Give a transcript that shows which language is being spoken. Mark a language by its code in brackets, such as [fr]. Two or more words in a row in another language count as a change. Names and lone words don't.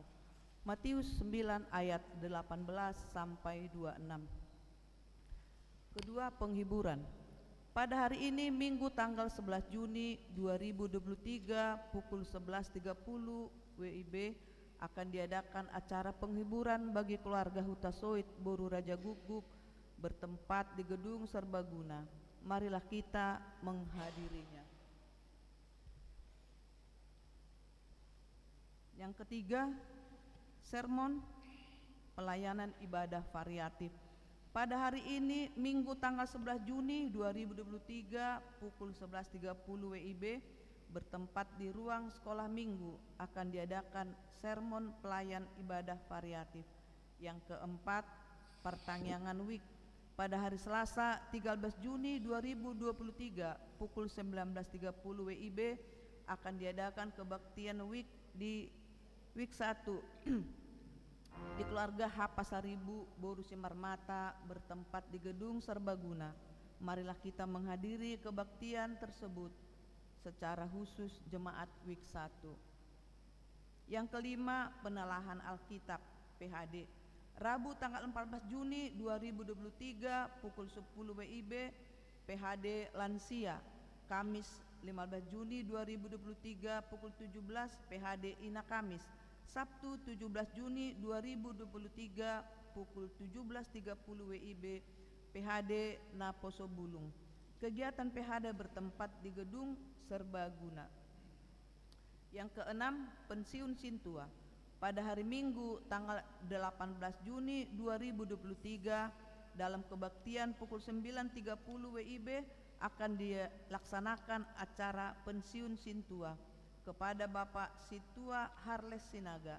[id] Matius 9 ayat 18 sampai 26. Kedua, penghiburan. Pada hari ini Minggu tanggal 11 Juni 2023 pukul 11.30 WIB akan diadakan acara penghiburan bagi keluarga Hutasoit Boru Raja Guguk bertempat di Gedung Serbaguna. Marilah kita menghadirinya. Yang ketiga, sermon pelayanan ibadah variatif. Pada hari ini Minggu tanggal 11 Juni 2023 pukul 11.30 WIB bertempat di ruang sekolah minggu akan diadakan sermon pelayan ibadah variatif. Yang keempat, pertangyangan week. Pada hari Selasa 13 Juni 2023 pukul 19.30 WIB akan diadakan kebaktian week di week 1 di keluarga H Pasaribu Boru Simarmata bertempat di Gedung Serbaguna. Marilah kita menghadiri kebaktian tersebut secara khusus jemaat week 1. Yang kelima, penelahan Alkitab PHD. Rabu tanggal 14 Juni 2023 pukul 10 WIB PHD Lansia. Kamis 15 Juni 2023 pukul 17 PHD Ina Kamis. Sabtu 17 Juni 2023 pukul 17.30 WIB PHD Naposo Bulung. Kegiatan PHD bertempat di Gedung Serbaguna. Yang keenam, pensiun Sintua. Pada hari Minggu tanggal 18 Juni 2023 dalam kebaktian pukul 9.30 WIB akan dilaksanakan acara pensiun Sintua kepada Bapak Situa Harles Sinaga.